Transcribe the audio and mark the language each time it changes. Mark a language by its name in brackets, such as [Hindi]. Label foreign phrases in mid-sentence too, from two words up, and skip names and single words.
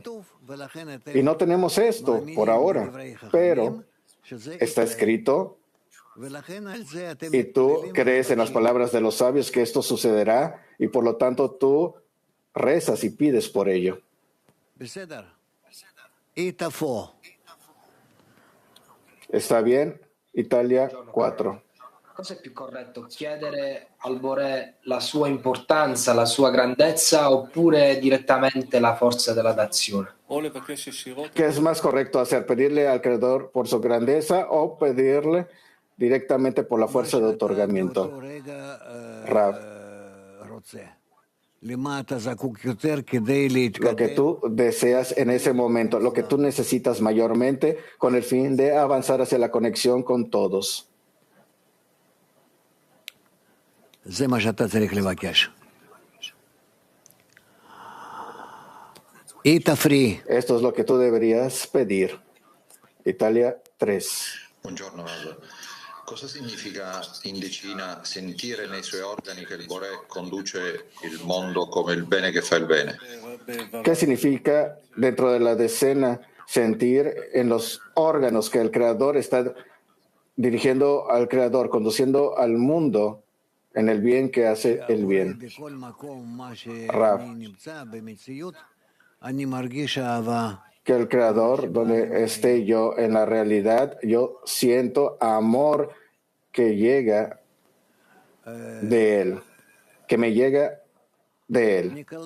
[Spanish] Y no tenemos esto por ahora, pero está escrito. Y tú crees en las palabras de los sabios que esto sucederá y por lo tanto tú rezas y pides por ello. ¿Está bien? Italia 4. [Italian] Cosa è più corretto? Chiedere al Boré la sua importanza, la sua grandezza oppure direttamente la forza della dazione? [Spanish] ¿Qué es más correcto hacer? ¿Pedirle al Creador por su grandeza o pedirle directamente por la fuerza de otorgamiento? Rav. Lo que tú deseas en ese momento, lo que tú necesitas mayormente con el fin de avanzar hacia la conexión con todos. Esto es lo que tú deberías pedir. Italia 3. [Italian] Buongiorno, cosa significa in decina sentire nei suoi organi che il Boré conduce il mondo come il bene che fa il bene? [Spanish] ¿Qué significa dentro de la decena sentir en los órganos que el Creador está dirigiendo al Creador, conduciendo al mundo en el bien que hace el bien? Rav. Que el Creador, donde esté yo en la realidad, yo siento amor que llega de Él, que me llega de Él.